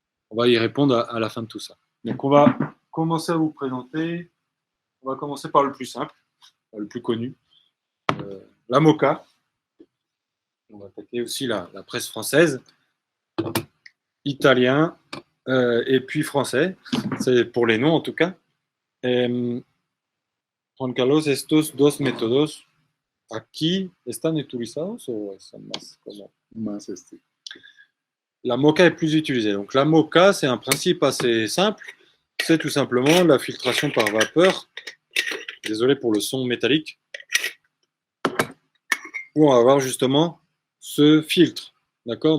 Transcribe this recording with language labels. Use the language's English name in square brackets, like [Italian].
[French] On va y répondre à la fin de tout ça. Donc, on va commencer à vous présenter. On va commencer par le plus simple, le plus connu, la Moka. On va attaquer aussi la presse française, italien et puis français. C'est pour les noms en tout cas. [Spanish] Juan Carlos, estos dos métodos aquí están utilizados o están más como Más [French] la Moka est plus utilisée. Donc la Moka, c'est un principe assez simple. C'est tout simplement la filtration par vapeur. Désolé pour le son métallique. Où on va avoir justement ce filtre. D'accord?